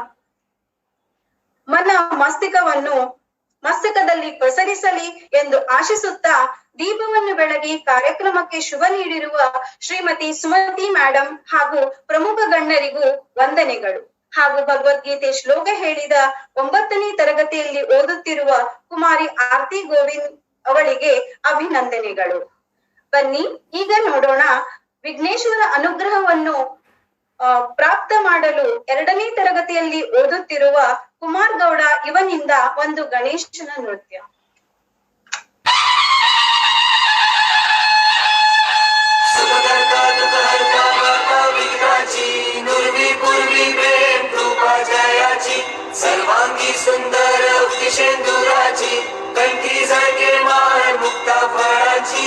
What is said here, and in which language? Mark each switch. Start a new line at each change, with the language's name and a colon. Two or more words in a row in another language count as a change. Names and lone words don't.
Kannada: ಮಸ್ತಕದಲ್ಲಿ ಪಸರಿಸಲಿ ಎಂದು ಆಶಿಸುತ್ತಾ ದೀಪವನ್ನು ಬೆಳಗಿ ಕಾರ್ಯಕ್ರಮಕ್ಕೆ ಶುಭ ನೀಡಿರುವ ಶ್ರೀಮತಿ ಸುಮತಿ ಮೇಡಮ್ ಹಾಗೂ ಪ್ರಮುಖ ಗಣ್ಯರಿಗೂ ವಂದನೆಗಳು ಹಾಗೂ ಭಗವದ್ಗೀತೆ ಶ್ಲೋಕ ಹೇಳಿದ 9ನೇ ತರಗತಿಯಲ್ಲಿ ಓದುತ್ತಿರುವ ಕುಮಾರಿ ಆರ್ತಿ ಗೋವಿಂದ್ ಅವಳಿಗೆ ಅಭಿನಂದನೆಗಳು. ಬನ್ನಿ ಈಗ ನೋಡೋಣ ವಿಘ್ನೇಶ್ವರ ಅನುಗ್ರಹವನ್ನು ಪ್ರಾಪ್ತ ಮಾಡಲು 2ನೇ ತರಗತಿಯಲ್ಲಿ ಓದುತ್ತಿರುವ ಕುಮಾರ್ ಗೌಡ ಇವನಿಂದ ಒಂದು ಗಣೇಶನ ನೃತ್ಯ.
Marathi: सर्वांगी सुंदर उदिशेंदुराची कंठी झळके माळ मुक्ता फळाची